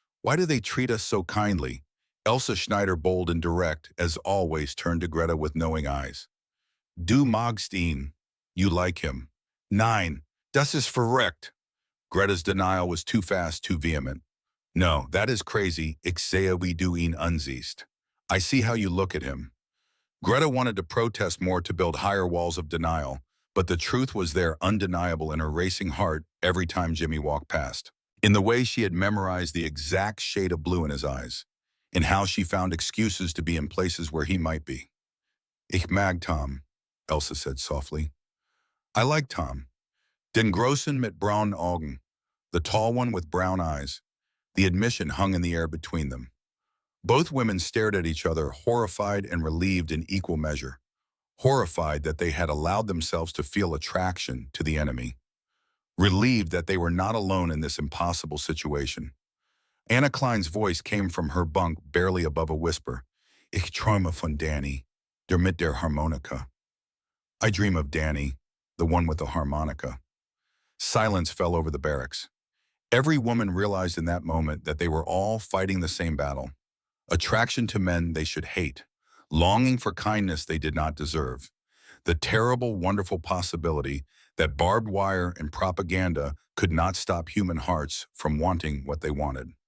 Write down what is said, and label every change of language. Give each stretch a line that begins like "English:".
English: Why do they treat us so kindly? Elsa Schneider, bold and direct, as always, turned to Greta with knowing eyes.
German: Du magst ihn.
English: You like him.
German: Nein, das ist verrückt.
English: Greta's denial was too fast, too vehement. No, that is crazy.
German: Ich sehe wie du ihn ansiehst.
English: I see how you look at him. Greta wanted to protest more, to build higher walls of denial, but the truth was there, undeniable in her racing heart every time Jimmy walked past. In the way she had memorized the exact shade of blue in his eyes, in how she found excuses to be in places where he might be.
German: Ich mag Tom,
English: Elsa said softly. I like Tom.
German: Den Grossen mit braunen Augen,
English: the tall one with brown eyes. The admission hung in the air between them. Both women stared at each other, horrified and relieved in equal measure. Horrified that they had allowed themselves to feel attraction to the enemy. Relieved that they were not alone in this impossible situation. Anna Klein's voice came from her bunk, barely above a whisper.
German: Ich träume von Danny, der mit der Harmonika.
English: I dream of Danny, the one with the harmonica. Silence fell over the barracks. Every woman realized in that moment that they were all fighting the same battle. Attraction to men they should hate. Longing for kindness they did not deserve. The terrible, wonderful possibility that barbed wire and propaganda could not stop human hearts from wanting what they wanted.